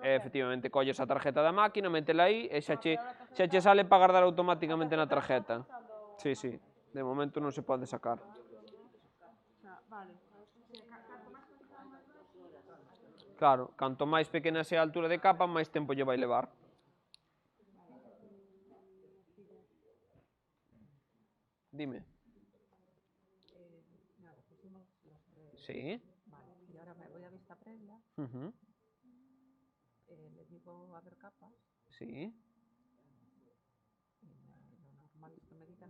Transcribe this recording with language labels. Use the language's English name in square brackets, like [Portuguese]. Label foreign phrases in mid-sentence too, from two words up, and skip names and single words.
[Galician] efectivamente, colles a tarjeta da máquina, métela aí e xa che sale para guardar automáticamente na tarjeta. Sí, de momento non se pode sacar. Vale. Claro, canto máis pequena sea a altura de capa, máis tempo lle vai levar. Dime. [Spanish] Nada, pusimos Sí. Vale, y ahora me voy a vista previa, Ujú. le digo a ver capas, Sí. y lo normal es que me digan